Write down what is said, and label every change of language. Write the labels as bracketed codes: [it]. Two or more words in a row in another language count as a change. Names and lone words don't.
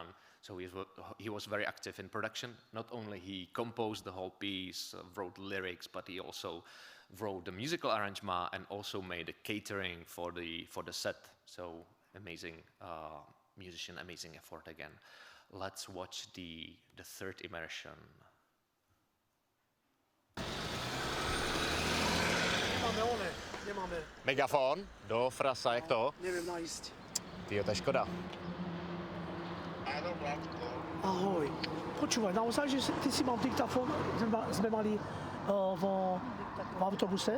[en] So he was very active in production. Not only he composed the whole piece, wrote lyrics, but he also wrote the musical arrangement and also made a catering for the set. So amazing musician, amazing effort again. Let's watch the third immersion. [sk] Nemáme. Megafon do frasa, jak to? Neviem nájsť. Tyjo, to je škoda. Ahoj. Počúvaj, naozaj, že ty si mal diktafón, sme mali v autobuse?